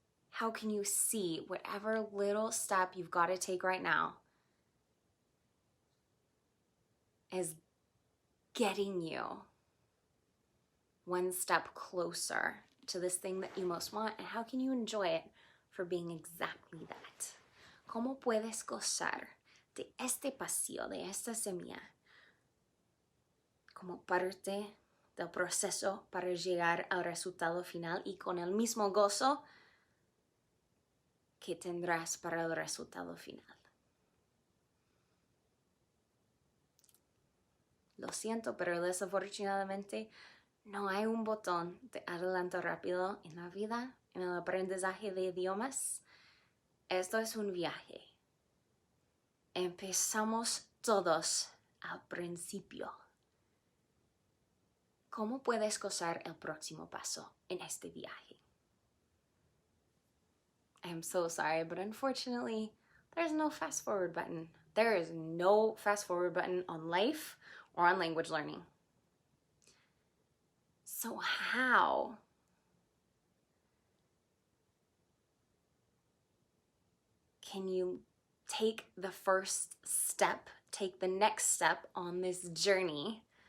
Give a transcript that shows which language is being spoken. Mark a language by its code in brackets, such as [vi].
[en] How can you see whatever little step you've got to take right now as getting you one step closer to this thing that you most want, and how can you enjoy it for being exactly that? [es] ¿Cómo puedes gozar de este pasillo, de esta semilla, como parte del proceso para llegar al resultado final y con el mismo gozo que tendrás para el resultado final? Lo siento, pero desafortunadamente no hay un botón de adelantar rápido en la vida, en el aprendizaje de idiomas. Esto es un viaje. Empezamos todos al principio. ¿Cómo puedes gozar el próximo paso en este viaje? [en] I'm so sorry, but unfortunately, there's no fast forward button. There is no fast forward button on life or on language learning. So how can you take the first step, take the next step on this journey?